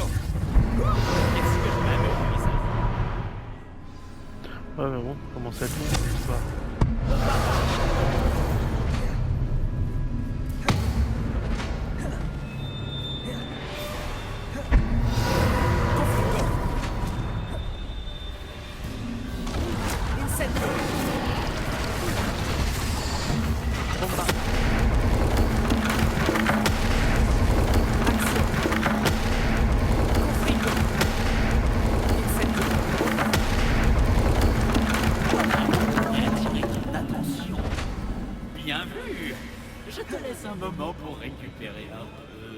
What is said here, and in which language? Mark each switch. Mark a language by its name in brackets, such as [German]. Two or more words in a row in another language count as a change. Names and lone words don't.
[French] Est-ce que je m'amuse? Ouais, mais bon, comment ça tourne l'histoire? Confringo. Incendio. Bombarda. Action. Confringo. Incendio. Attirer ton attention. Bien vu. Je te laisse un moment pour récupérer un peu.